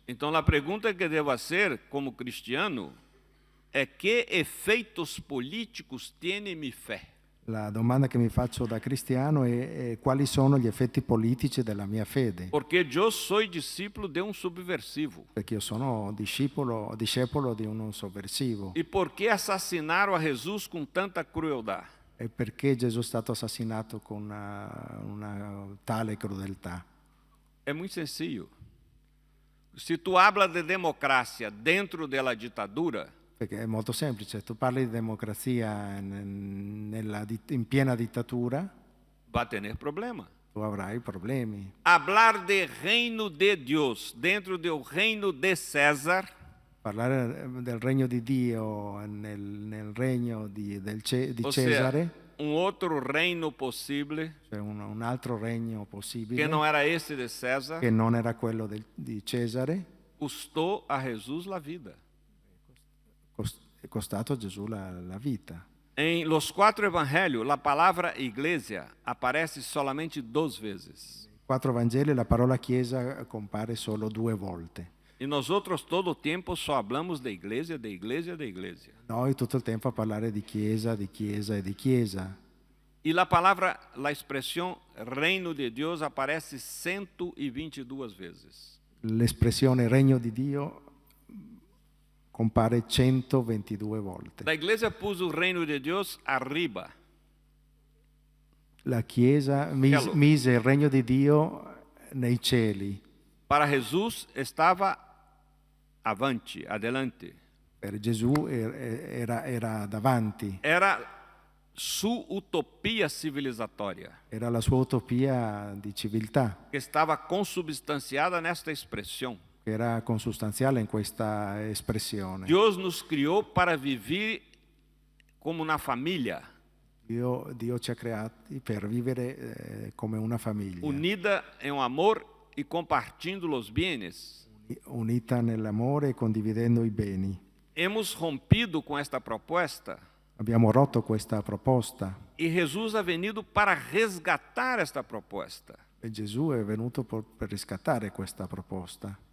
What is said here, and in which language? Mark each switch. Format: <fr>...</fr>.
<pt>Então, a pergunta que devo fazer como cristiano é que efeitos políticos tem minha fé?</pt> <it>La domanda che mi faccio da cristiano è quali sono gli effetti politici della mia fede?</it> <pt>Porque eu sou discípulo de um subversivo.</pt> <it>Perché io sono discepolo di uno sovversivo.</it> <pt>E por que assassinaram a Jesus com tanta crueldade?</pt> <it>E perché Gesù è stato assassinato con una tale crudeltà?</it> <pt>É muito sencillo.</pt> <es>Se tu habla</es> <pt>de democracia dentro della ditadura,</pt> <it>Perché è molto semplice, tu parli di democrazia in piena dittatura,</it> <pt>vai ter problema.</pt> <it>tu avrai problemi.</it> <pt>Hablar de reino de Deus dentro do reino de César,</pt> <it>Parlare del regno di Dio nel regno di</it> <pt>ou</pt> <it>Cesare,</it> <pt>seja, um outro reino possível</pt> <it>cioè un altro regno possibile,</it> <pt>que não era esse de César,</pt> <it>che non era quello di Cesare,</it> <pt>custou a Jesus a vida.</pt> <it>è costato a Gesù la vita.</it> <pt>Em los 4 evangelhos, a palavra igreja aparece solamente 2 vezes.</pt> <it>4 Vangeli la parola chiesa compare solo 2 volte.</it> <pt>E nós outros todo o tempo só hablamos de igreja, de igreja, de igreja.</pt> <it>Noi tutto il tempo a parlare di chiesa e di chiesa.</it> <pt>E a palavra, a expressão reino de Deus aparece 122 vezes.</pt> <it>L'espressione regno di Dio compare 122 volte.</it> <pt>A igreja pôs o reino de Deus arriba.</pt> <it>La Chiesa mise il regno di Dio nei cieli.</it> <pt>Para Jesus estava avante, adelante.</pt> <it>Per Gesù era davanti.</it> <pt>Era sua utopia civilizatória,</pt> <it>Era la sua utopia di civiltà,</it> <pt>que estava consubstanciada nesta expressão.</pt> <it>che era consustanziale in questa espressione.</it> <pt>Deus nos criou para viver como uma família,</pt> <it>Dio ci ha creati per vivere come una famiglia,</it> <pt>unida em um amor e compartilhando os bens.</pt> <it>unita nell'amore e condividendo i beni.</it> <es>Hemos rompido</es> <pt>com esta proposta</pt> <it>Abbiamo rotto questa proposta</it> <pt>e Jesus</pt> <es>ha venido</es> <pt>para resgatar esta proposta.</pt> <it>e Gesù è venuto per riscattare questa proposta.</it>